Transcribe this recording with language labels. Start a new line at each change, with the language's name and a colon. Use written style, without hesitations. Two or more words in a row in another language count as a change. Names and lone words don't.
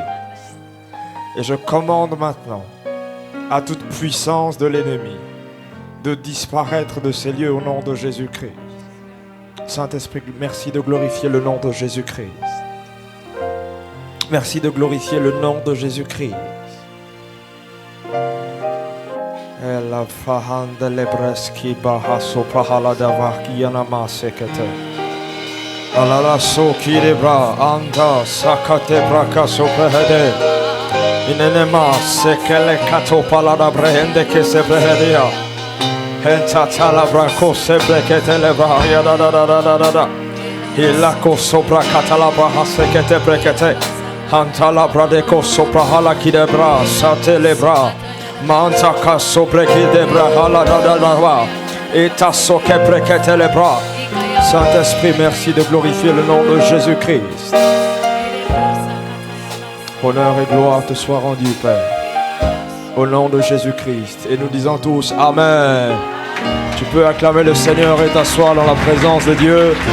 French: Et je commande maintenant à toute puissance de l'ennemi de disparaître de ces lieux au nom de Jésus-Christ. Saint-Esprit, merci de glorifier le nom de Jésus-Christ. Merci de glorifier le nom de Jésus-Christ. La fahanda lebreski bahaso pahala davaki yanama sekete. Alala soki lebra anda sakate brakaso pehede. Inenema sekele kato palada brehende ke se brehedia. Hentatala brako se brekete lebra ya da da da da da da da. Hilako sobra katala braha sekete brekete. Hantala bradeko sopra hala kidebra sate lebra. Mantaka sobreki debra hala da da da da. Eta soke brekete lebra. Saint-Esprit, merci de glorifier le nom de Jésus-Christ. Honneur et gloire te soient rendus, Père. Au nom de Jésus-Christ. Et nous disons tous Amen. Tu peux acclamer le Seigneur et t'asseoir dans la présence de Dieu.